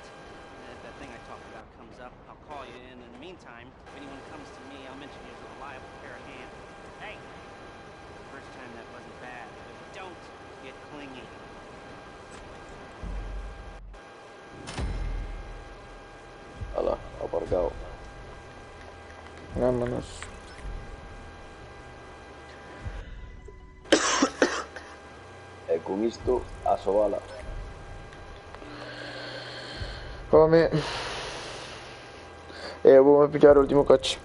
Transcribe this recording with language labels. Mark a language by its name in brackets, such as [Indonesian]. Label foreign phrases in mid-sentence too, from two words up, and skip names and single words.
[English] If that thing I talked about comes up, I'll call you in. In the meantime, if anyone comes to me, I'll mention you as a reliable pair of hands. Hey, first time that wasn't bad, but don't get clingy. [Galician] Ala, aparcado. [Spanish] Vámonos. [Galician] E con isto, a sobala. [Spanish] Hombre. [Galician] Vou a pillar o último coche.